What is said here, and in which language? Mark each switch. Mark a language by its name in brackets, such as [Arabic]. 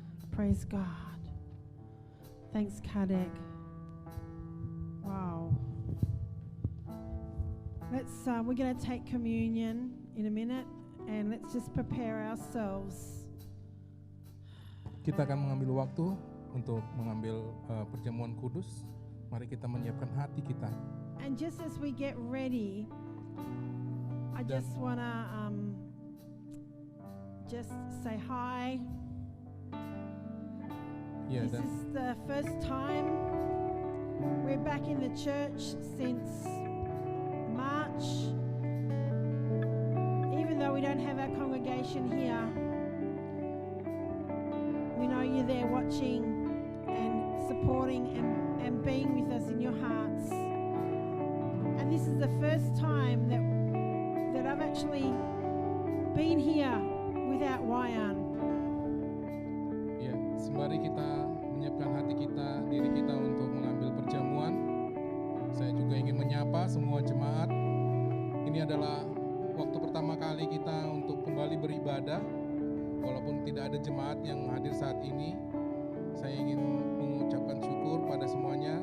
[English] Praise God. Thanks, Kadek. Wow. We're going to take communion in a minute, and let's just prepare ourselves. [Indonesian] Kita akan mengambil waktu untuk mengambil perjamuan kudus. Mari kita menyiapkan hati kita. [English] And just as we get ready, I just want to just say hi. [Indonesian] Ya, [English] This [Indonesian] dan [English] is the first time we're back in the church since March. Even though we don't have our congregation here, we know you're there watching and supporting and being with us in your hearts. And this is the first time that I've actually been here without Wayan. [Indonesian] ya, sembari kita menyiapkan hati kita, diri kita untuk mengambil perjamuan, saya juga ingin menyapa semua jemaat. Ini adalah waktu pertama kali kita untuk kembali beribadah. Walaupun tidak ada jemaat yang hadir saat ini, saya ingin mengucapkan syukur pada semuanya.